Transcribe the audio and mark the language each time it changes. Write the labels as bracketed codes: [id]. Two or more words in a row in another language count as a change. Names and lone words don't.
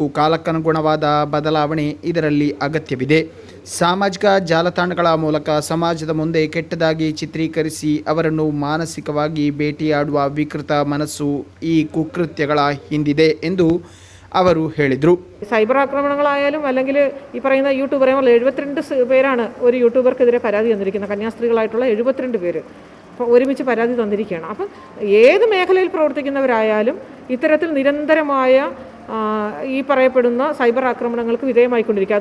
[kn] ಕಾಲಕ್ಕನುಗುಣವಾದ ಬದಲಾವಣೆ ಇದರಲ್ಲಿ ಅಗತ್ಯವಿದೆ. ಸಾಮಾಜಿಕ ಜಾಲತಾಣಗಳ ಮೂಲಕ ಸಮಾಜದ ಮುಂದೆ ಕೆಟ್ಟದಾಗಿ ಚಿತ್ರೀಕರಿಸಿ ಅವರನ್ನು ಮಾನಸಿಕವಾಗಿ ಭೇಟಿಯಾಡುವ ವಿಕೃತ ಮನಸ್ಸು ಈ ಕುಕೃತ್ಯಗಳ ಹಿಂದಿದೆ ಎಂದು ಅವರು ಹೇಳಿದರು. [ml] സൈബർ ആക്രമണങ്ങളായാലും അല്ലെങ്കിൽ ഈ പറയുന്ന യൂട്യൂബർ 72 പേരാണ് ഒരു യൂട്യൂബർക്കെതിരെ പരാതി തന്നിരിക്കുന്നത്. കന്യാസ്ത്രീകളായിട്ടുള്ള 72 പേര് ഒരുമിച്ച് പരാതി തന്നിരിക്കുകയാണ്. അപ്പം ഏത് മേഖലയിൽ പ്രവർത്തിക്കുന്നവരായാലും ഇത്തരത്തിൽ നിരന്തരമായ ഈ പറയപ്പെടുന്ന സൈബർ ആക്രമണങ്ങൾക്ക് വിധേയമായിക്കൊണ്ടിരിക്കുക.